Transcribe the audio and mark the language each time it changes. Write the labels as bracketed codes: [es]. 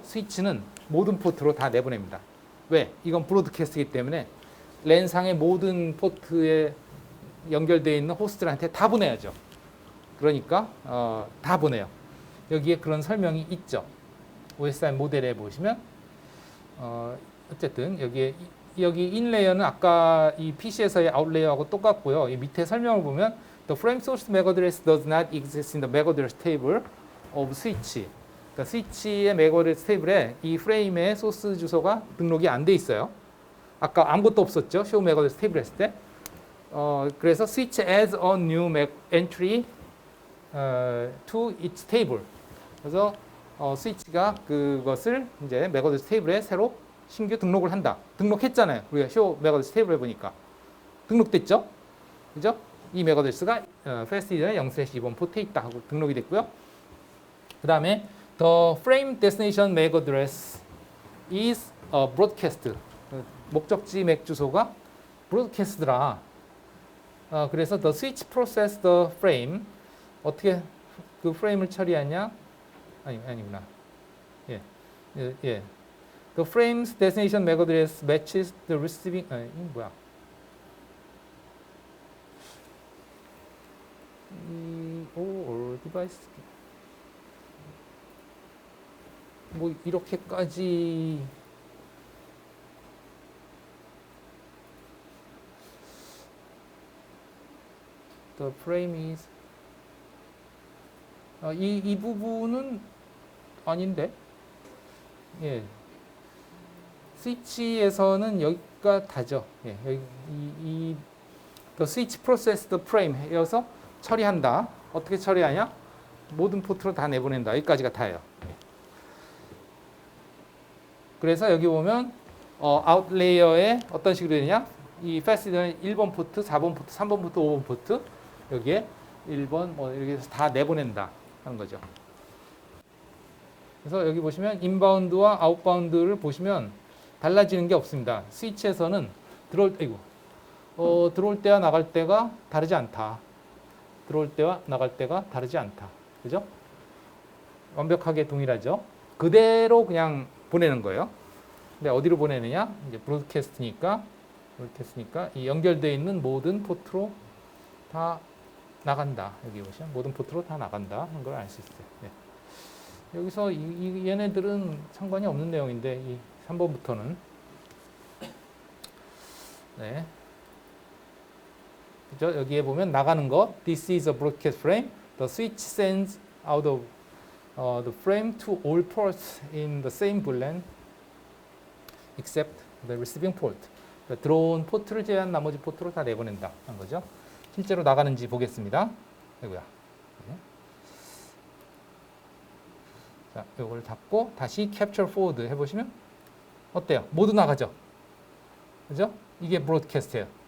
[ko] 스위치는 모든 포트로 다 내보냅니다. 왜? 이건 브로드캐스트이기 때문에 랜상의 모든 포트에 연결되어 있는 호스트들한테 다 보내야죠. 그러니까 다 보내요. 여기에 그런 설명이 있죠. OSI 모델에 보시면 어쨌든 여기 인레이어는 아까 이 PC에서의 아웃레이어하고 똑같고요. 이 밑에 설명을 보면 [en] The frame source MAC address does not exist in the MAC address table of switch. [ko] 그러니까 스위치의 MAC address 테이블에 이 프레임의 소스 주소가 등록이 안 돼 있어요. 아까 아무것도 없었죠. show MAC address 테이블 했을 때. [en] 그래서 switch adds a new MAC entry to its table. [ko] 그래서 스위치가 그것을 이제 MAC address 테이블에 새로 신규 등록을 한다. 등록했잖아요. 우리가 show MAC address 테이블 해보니까 등록됐죠. 그죠? 이 MAC address가 fastid의 0/2번 포트에 있다 하고 등록이 됐고요. 그 다음에 [en] the frame destination MAC address is a broadcast. [ko] 목적지 맥 주소가 broadcast더라. [en] 그래서 the switch process the frame. [ko] 어떻게 그 프레임을 처리하냐? 아니구나. 예. [en] The frame's destination MAC address matches the receiving. [ko] 이거 뭐야? [en] or device. [ko] 뭐 이렇게까지 [en] the frame is [ko] 이 부분은 아닌데. 예. 스위치에서는 여기가 다죠. 예. 여기 [en] the switch process the frame [ko] 해서 처리한다. 어떻게 처리하냐? 모든 포트로 다 내보낸다. 여기까지가 다예요. 예. 그래서 여기 보면 아웃레이어에 어떤 식으로 되냐? 이 패시드는 1번 포트, 4번 포트, 3번 포트, 5번 포트 여기에 1번 뭐 이렇게 해서 다 내보낸다 하는 거죠. 그래서 여기 보시면 인바운드와 아웃바운드를 보시면 달라지는 게 없습니다. 스위치에서는 들어올 때와 나갈 때가 다르지 않다. 들어올 때와 나갈 때가 다르지 않다. 그죠? 완벽하게 동일하죠. 그대로 그냥 보내는 거예요. 근데 어디로 보내느냐? 이제 브로드캐스트니까 이 연결되어 있는 모든 포트로 다 나간다. 여기 보시면 모든 포트로 다 나간다 하는 걸 알 수 있어요. 네. 여기서 얘네들은 상관이 없는 내용인데 이 3번부터는 네. 그죠? 여기에 보면 나가는 거 [en] This is a broadcast frame. The switch sends out of the frame to all ports in the same VLAN except the receiving port. [ko] 그러니까 들어온 포트를 제외한 나머지 포트로 다 내보낸다 하는 거죠. 실제로 나가는지 보겠습니다. 아이고야. 네. 자, 이걸 닫고 다시 capture forward 해보시면 어때요? 모두 나가죠. 그죠? 이게 브로드캐스트예요.